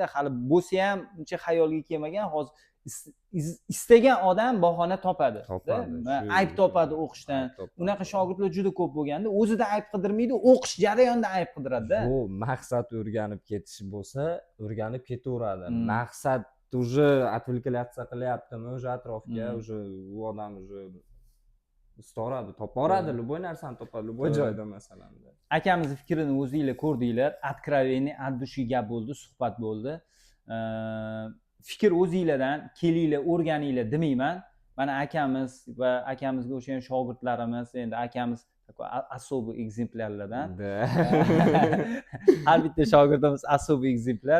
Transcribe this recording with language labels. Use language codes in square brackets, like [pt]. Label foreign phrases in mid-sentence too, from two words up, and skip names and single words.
[uz] Hali bo'lsa ham uncha xayolga kelmagan, hozir istagan odam bahona topadi. Ayb topadi o'qishdan. Unaqa shogirdlar juda ko'p bo'lganda, o'zida ayb qidirmaydi, o'qish jarayonida ayb qidiradi-da. Bu maqsad o'rganib ketish bo'lsa, o'rganib ketaveradi. Maqsad [ru] уже отвлекаться [uz] qilyaptimi, o'sha atrofga, o'sha u odam o'sha istoradi, toparadi, любой narsani topadi, любой joyda masalan. Akamiz fikrini o'zingizlar ko'rdinglar, [ru] откровенный, от души [uz] gap bo'ldi, suhbat bo'ldi. Fikr o'zingizlardan, kelinglar, o'rganinglar demayman. Mana akamiz va akamizga o'xshagan shogirdlarimiz, endi akamiz особый ekzemplarlardan. Har bitta shogirdimiz особый ekzemplar.